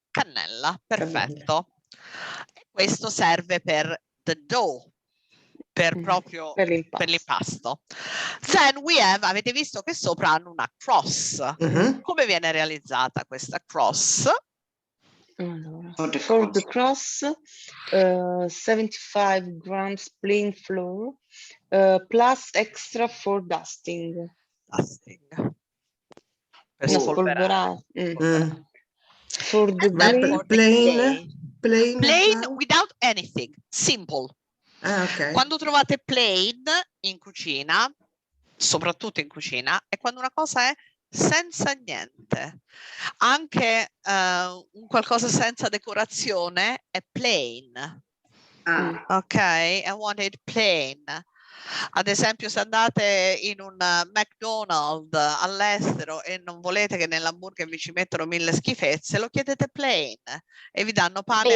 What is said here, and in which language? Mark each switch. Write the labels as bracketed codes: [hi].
[it] Cannella, perfetto. E questo serve per [en] the dough, [it] per proprio Per per l'impasto. [en] Then we have, [it] avete visto che sopra hanno una cross. Come viene realizzata questa cross? Allora, [en] For the for the cross, 75 grams plain flour, plus extra for dusting. Dusting. [it] Per No, spolverare. [en] For the And then glaze, for the Plain, glaze, plain flour? without anything, simple. Ok. [it] Quando trovate plain in cucina, soprattutto in cucina, è quando una cosa è senza niente. Anche un qualcosa senza decorazione è plain. [en] Ok, I want it plain. [it] Ad esempio, se andate in un McDonald's all'estero e non volete che nell'hamburger vi ci mettano 1000 schifezze, lo chiedete plain e vi danno pane,